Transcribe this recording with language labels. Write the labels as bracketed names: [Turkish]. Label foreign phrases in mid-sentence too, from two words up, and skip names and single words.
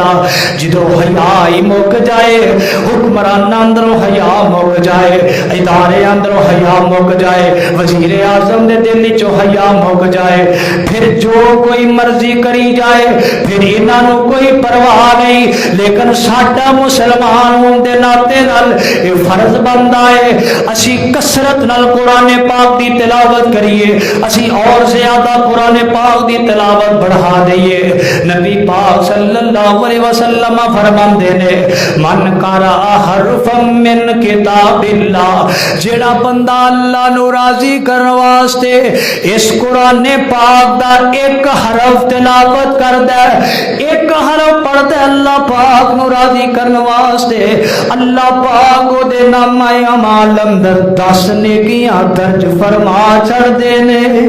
[Punjabi] جدوں حیا ہی مک جائے، حکمران اندروں حیا مک جائے، ادارے اندروں حیا مک جائے، وزیر اعظم دے دل چو حیا مک جائے، فیر جو کوئی مرضی کری جائے، فیر انہاں نوں کوئی پرواہ نہیں. لیکن ساڈا مسلمان ہونے دے ناتے نال یہ فرض بندا ہے اسی کثرت نال قرآن پاک دی تلاوت کریے، اسی اور زیادہ قرآن پاک دی تلاوت بڑھا دئیے. نبی پاک [Arabic] صلى الله عليه وسلم [Punjabi] فرماندے نے [Arabic] من قرأ حرفا من كتاب الله, [Punjabi] جیڑا بندہ اللہ نوں راضی کرن واسطے اس قرآن پاک دا ایک حرف تلاوت کردا ہے، ایک حرف پڑھدا اللہ پاک نوں راضی کرن واسطے، اللہ پاک اوہدے نامہ اعمال اندر 10 نیکیاں درج فرما چھڈدے نے.